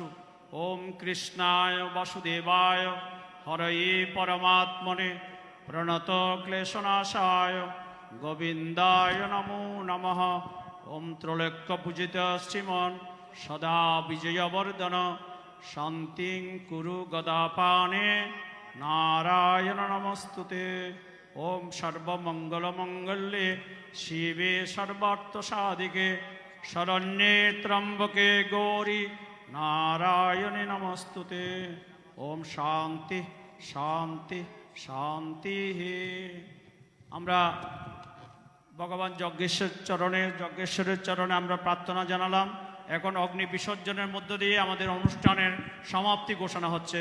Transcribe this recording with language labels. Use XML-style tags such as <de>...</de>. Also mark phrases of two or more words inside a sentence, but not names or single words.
<sa>ওম কৃষ্ণায় বাসুদেবায় হরয়ে পরমাত্মনে প্রণত ক্লেশনাশায় গোবিন্দায় নমো নমঃ। ওম ত্রৈলোক্য পূজিত শ্রীমন সদা বিজয়বর্ধন শান্তিং কুরু গদাপানে নারায়ণ নমস্তুতে। ওম সর্বমঙ্গল মঙ্গলে শিবে সর্বার্থ সাধিকে শরণ্যে ত্র্যম্বকে গৌরী নারায়ণে নমস্তুতে। ওম শান্তি শান্তি শান্তি।</sa> <bn>আমরা ভগবান যজ্ঞেশ্বরের চরণে আমরা প্রার্থনা জানালাম। এখন অগ্নি বিসর্জনের মধ্য দিয়ে আমাদের অনুষ্ঠানের সমাপ্তি ঘোষণা হচ্ছে।</bn>